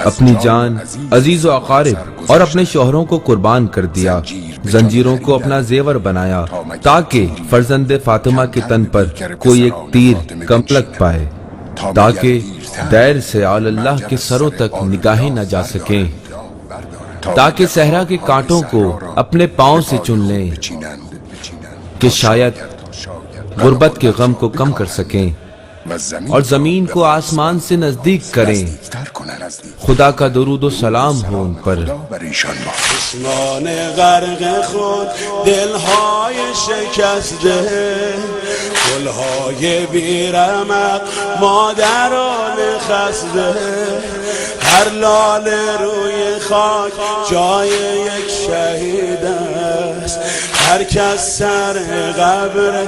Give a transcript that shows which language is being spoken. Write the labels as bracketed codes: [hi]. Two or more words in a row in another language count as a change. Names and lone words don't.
[ur] اپنی جان، عزیز و اقارب اور اپنے شوہروں کو قربان کر دیا، زنجیروں کو اپنا زیور بنایا تاکہ فرزند فاطمہ کے تن پر کوئی ایک تیر کم لگ پائے، تاکہ دیر سے آل اللہ کے سروں تک نگاہیں نہ جا سکیں، تاکہ صحرا کے کانٹوں کو اپنے پاؤں سے چن لیں کہ شاید غربت کے غم کو کم کر سکیں اور زمین کو آسمان سے نزدیک کریں۔ خدا کا درود و سلام ہو ان پر۔ [fa] چشمان غرق خود دلهای شکسته، گلهای بیرمق مادران خسته، هر لاله روی خاک جای یک شهید است، هر کس سر قبر